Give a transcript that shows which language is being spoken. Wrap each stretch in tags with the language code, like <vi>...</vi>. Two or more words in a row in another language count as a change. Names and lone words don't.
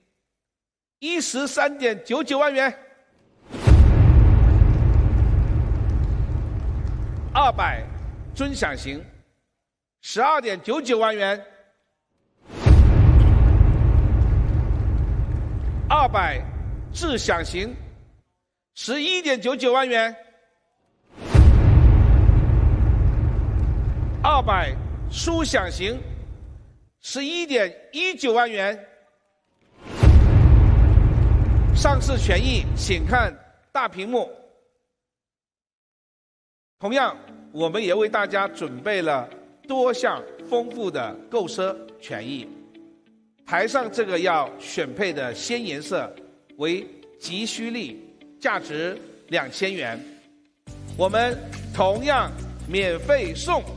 <zh>13.99 万元，200尊享型12.99万元，200智享型11.99万元，200舒享型11.19万元。上市权益請看大屏幕。同樣，我們也為大家準備了多項豐富的購車權益。台上這個要選配的鮮顏色為急需力，價值2000元，我們同樣免費送。</zh>